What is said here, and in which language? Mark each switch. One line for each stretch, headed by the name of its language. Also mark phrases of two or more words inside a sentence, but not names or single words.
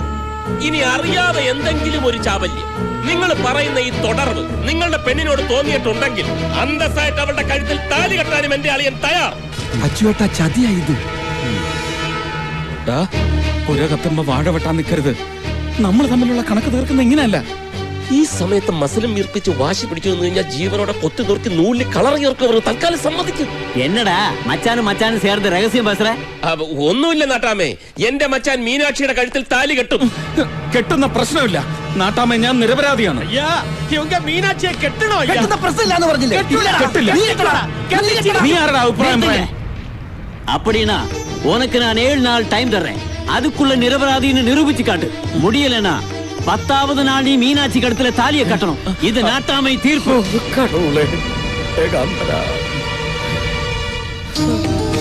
Malayalam: ഇനി അറിയാതെ എന്തെങ്കിലും ഒരു ചാബല്യം നിങ്ങൾ പറയുന്ന ഈ തുടർവ് നിങ്ങളുടെ പെണ്ണിനോട് തോന്നിയിട്ടുണ്ടെങ്കിൽ അന്തസ്സായിട്ട് അവളുടെ കഴുത്തിൽ താലി കെട്ടാനും എന്റെ അളിയൻ തയ്യാർ. അച്ചുവേട്ട ചതിയായത്. പുര കത്തുമ്പോ വാഴ വെട്ടാൻ നിൽക്കരുത്. നമ്മൾ തമ്മിലുള്ള കണക്ക് തീർക്കുന്ന ഇങ്ങനെയല്ല. ഈ സമയത്ത് മസിലും വീർപ്പിച്ച് വാശി പിടിച്ചു നിന്ന് കഴിഞ്ഞാൽ ജീവനോടെ കൊത്തി നോക്കി നൂലിൽ കളർ ചേർക്കവർ തൽക്കാലം സമ്മതിക്കും.
Tamil: என்னடா மச்சானும் சேர்ந்து ரகசியம் பேசுற?
Malayalam: ഒന്നുമില്ല നാട്ടാമേ, എന്റെ മച്ചാൻ മീനാക്ഷിയുടെ കഴുത്തിൽ താലി കെട്ടും. കെട്ടുന്ന പ്രശ്നമില്ല നാട്ടാമേ, ഞാൻ നിരപരാധിയാണ്. മീനാക്ഷിയെ കെട്ടണോ? കെട്ടുന്ന പ്രശ്നമില്ലാന്ന് പറഞ്ഞില്ലേ? കെട്ടില്ല. നീ ആരുടെ അഭിപ്രായം പറയാൻ?
Tamil: அப்படின்னா உனக்கு நான் 7 நாள் டைம் தர்றேன். அதுக்குள்ள நிரபராதின்னு நிரூபிச்சு காட்டு. முடியலனா 10வது நாள் நீ மீனாட்சி கழுத்துல தாலியை கட்டணும். இது நாட்டாமை தீர்ப்பு. கடவுளே.